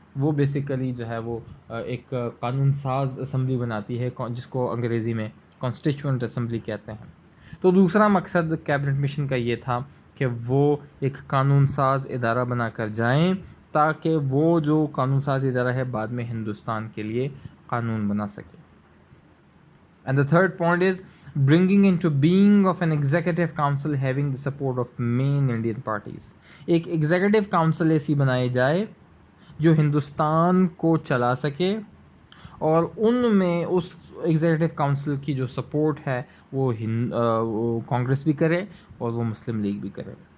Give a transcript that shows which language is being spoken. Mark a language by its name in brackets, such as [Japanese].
[Urdu] وہ بیسیکلی جو ہے وہ ایک قانون ساز اسمبلی بناتی ہے, جس کو انگریزی میں کانسٹیچوئنٹ اسمبلی کہتے ہیں. تو دوسرا مقصد کیبنٹ مشن کا یہ تھا کہ وہ ایک قانون ساز ادارہ بنا کر جائیں تاکہ وہ جو قانون ساز ادارہ ہے بعد میں ہندوستان کے لیے قانون بنا سکے. [English] And the third point is bringing into being of an executive council having the support of main Indian parties. [Urdu] ایک ایگزیکٹو کاؤنسل ایسی بنائی جائے جو ہندوستان کو چلا سکے, اور ان میں اس ایگزیکٹو کاؤنسل کی جو سپورٹ ہے وہ کانگریس بھی کرے اور وہ مسلم لیگ بھی کرے.